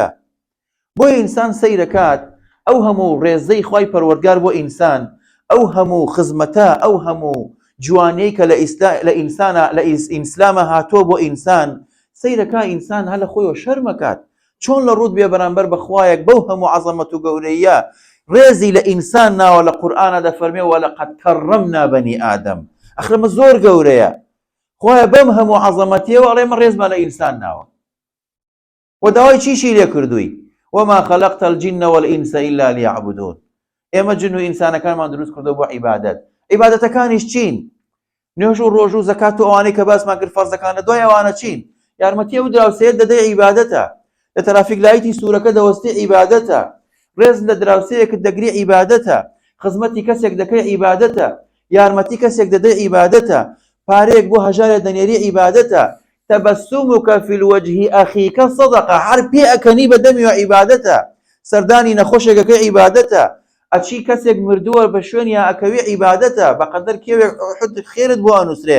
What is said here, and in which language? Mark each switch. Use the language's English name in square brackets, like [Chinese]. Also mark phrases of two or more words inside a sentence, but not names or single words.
[Central Kurdish] بۆیە ئینسان سەیرەکات ئەو هەموو ڕێزەی خوای پەروەردگار بۆ ئینسان، ئەو هەموو خزمەتە، ئەو هەموو جوانەی کە لە ئیسلامە هاتۆ بۆ ئینسان، سەیرەکە ئینسان هە لە خۆیەوە شەرمەکات چۆن لە ڕوود بێ بەرامبەر بە خوایەک بەو هەموو عەزەمەت و گەورەیە. ڕێزی لە ئینسان ناوە لە قورئانە دەفەرمێ [Arabic] وەلەقەد کەڕەمنا بەنی ئادەم. [Central Kurdish] ئەخرەمە زۆر گەورەیە. خوایە بەم هەموو عەزەمەتیەوە ئەڵێ من ڕێزمان لە ئینسان ناوە. و داوای چیشی لێ کردووی؟ [Arabic] وما خلقت الجن والإنس إلا ليعبدون. [Central Kurdish] ئێمە جن و ئینسانەکانمان دروست کردو بۆ عیبادەت. عیبادەتەکانیش چین؟ نوێژ و ڕۆژ و زەکات و ئەوانەی کە باسمان کرد فەرزەکانە، دوای ئەوانە چین؟ یارمەتی ئەو دراوسەیە دەدەی عیبادەتە، لە [English] traffic light [Central Kurdish] سوورەکە دەوەستی عیبادەتە، ڕێز لە دراوسەیەکت دەگری عیبادەتە، خزمەتی کەسێک دەکەی عیبادەتە، یارمەتی کەسێک دەدەی عیبادەتە، پارەیەک بۆ هەژارێک دەنێری عیبادەتە، [Arabic] تەبەسسومک فی الوجه ئەخیکە سەدەقە، [Central Kurdish] هەر پێ ئەکەنی بە دەمی و عیبادەتە، سەردانی نەخۆشێکەکەی عیبادەتە، ئەچی کەسێک مردووە بە شوێنیان ئەکەوی عیبادەتە، بەقەدەر کێوێک ئوحود خێرت بۆ ئەنووسرێ.